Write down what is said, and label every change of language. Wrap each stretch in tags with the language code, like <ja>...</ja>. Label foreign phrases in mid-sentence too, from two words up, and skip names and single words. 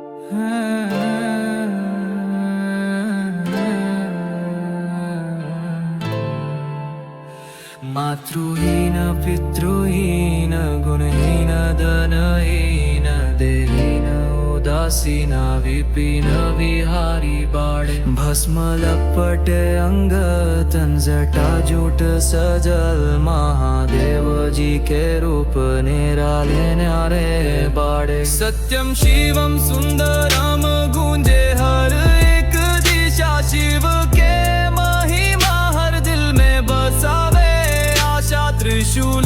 <bho>मातृहीन पितृहीन गुणहीन धनहीन देहीन उदासीन विपिन विहारी बाळे भस्म लपटे अंग तन जटा जूट सजल महादेव जी के रूप निराले न्यारे बाळे</bho> <sa>सत्यम शिवम सुंदरम</sa> <bho>गूंजे हर एक दिशा शिव के महिमा हर दिल में बसावे त्रिशूल</bho>